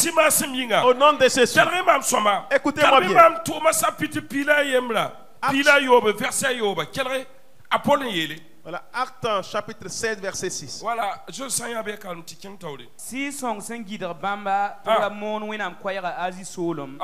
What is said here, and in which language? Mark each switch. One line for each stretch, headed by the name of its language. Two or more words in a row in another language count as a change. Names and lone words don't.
Mossi: sesi maasem yĩnga
French: Au nom de Jésus.
Mossi: kelg mam sõma
French: Écoutez-moi
Mossi: kelg
French: bien.
Mossi: mam tʋʋma sapɩtɩ piila a yembra piila a yoobe verset a yooba kelg a pol n yeele
French: Voilà, Actes chapitre 16, verset 6.
Mossi: wala zo sã yã bɩ kalm tɩ kẽng taoore Sɩɩg-sõng sẽn gɩdg bãmba tɩ Ah. ra moon wẽnnaam koɛɛga azi soolem